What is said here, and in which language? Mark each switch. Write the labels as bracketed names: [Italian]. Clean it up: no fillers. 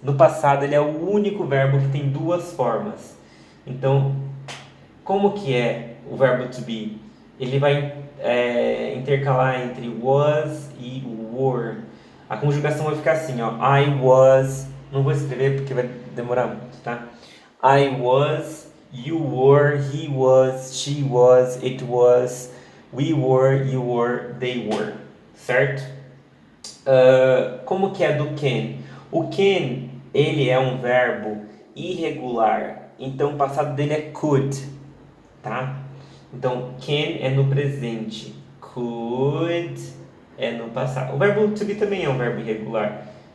[Portuguese] No passado ele é o único verbo que tem 2 formas. Então, como que é o verbo to be? Ele vai intercalar entre was e were. A conjugação vai ficar assim, ó. [English] I was... [Portuguese] Não vou escrever porque vai demorar muito, tá? [English] I was, you were, he was, she was, it was, we were, you were, they were. [Portuguese] Certo? Como que é do can? O can, ele é um verbo irregular. Então, o passado dele é could, tá? Então, can é no presente. Could é no passado. O verbo to be também é um verbo irregular.